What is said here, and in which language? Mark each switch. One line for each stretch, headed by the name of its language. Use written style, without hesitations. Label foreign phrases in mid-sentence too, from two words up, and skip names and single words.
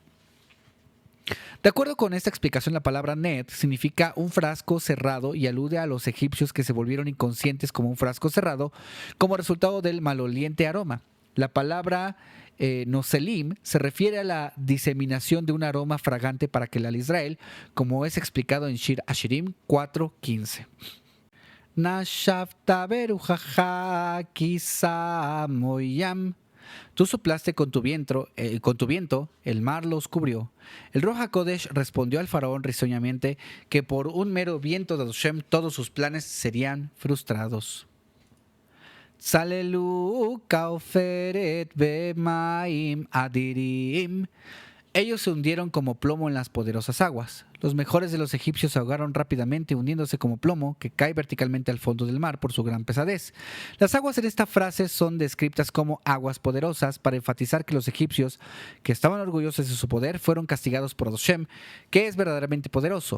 Spanish: De acuerdo con esta explicación, la palabra net significa un frasco cerrado y alude a los egipcios que se volvieron inconscientes como un frasco cerrado como resultado del maloliente aroma. La palabra noselim se refiere a la diseminación de un aroma fragante para Kelal Israel, como es explicado en Shir Hashirim 4:15.
Hebrew: נשפת ברוחך כסמו ים.
Spanish: Tú soplaste con tu viento, el mar los cubrió. El
Hebrew: רוח הקודש
Spanish: respondió al faraón risueñamente que por un mero viento de Adoshem todos sus planes serían frustrados.
Hebrew: צללו כעופרת במים אדירים.
Spanish: Ellos se hundieron como plomo en las poderosas aguas. Los mejores de los egipcios se ahogaron rápidamente, hundiéndose como plomo que cae verticalmente al fondo del mar por su gran pesadez. Las aguas en esta frase son descritas como aguas poderosas para enfatizar que los egipcios, que estaban orgullosos de su poder, fueron castigados por Adoshem, que es verdaderamente poderoso.